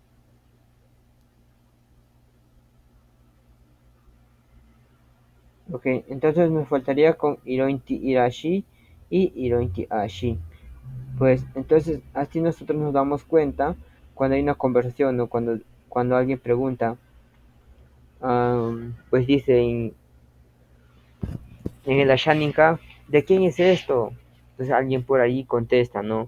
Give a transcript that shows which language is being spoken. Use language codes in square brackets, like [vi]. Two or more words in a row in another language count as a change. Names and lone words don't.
[es] Ok, entonces me faltaría con [cni] Hirointi irashi [es] y [cni] Hirointi ashi. [es] Pues entonces así nosotros nos damos cuenta cuando hay una conversación o cuando alguien pregunta, pues dice en el Ashaninka, ¿de quién es esto? Entonces alguien por ahí contesta, ¿no?